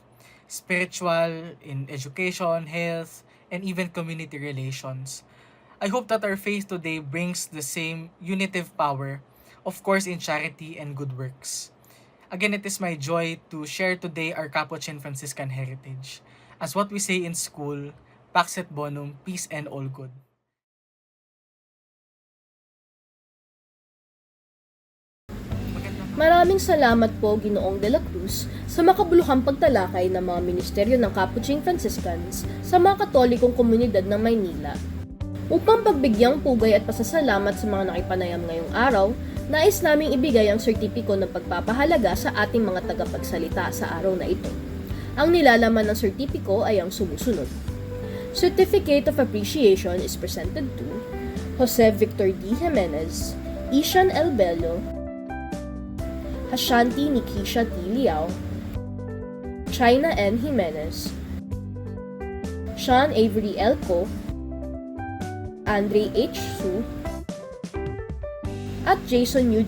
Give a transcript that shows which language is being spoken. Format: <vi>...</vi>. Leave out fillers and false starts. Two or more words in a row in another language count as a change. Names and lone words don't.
<en>Spiritual, in education, health, and even community relations. I hope that our faith today brings the same unitive power, of course in charity and good works. Again, it is my joy to share today our Capuchin Franciscan heritage. As what we say in school,</en> <la>Pax et Bonum,</la> <en>peace and all good.</en> <tl>Magandang Maraming salamat po, Ginoong de la Cruz, sa makabuluhang pagtalakay ng mga ministeryo ng Capuchin Franciscans sa mga Katolikong komunidad ng Maynila. Upang pagbigyang pugay at pasasalamat sa mga nakipanayam ngayong araw, nais naming ibigay ang sertipiko ng pagpapahalaga sa ating mga tagapagsalita sa araw na ito. Ang nilalaman ng sertipiko ay ang sumusunod.</tl> <en>Certificate of Appreciation is presented to 𝗏𝗏𝗏 Ishan L. Bello, Hashanti Nikisha T. Liao, China N. Jimenez, Sean Avery L.</en> <tl>Ko, Andre H. Su, at Jason U.</tl>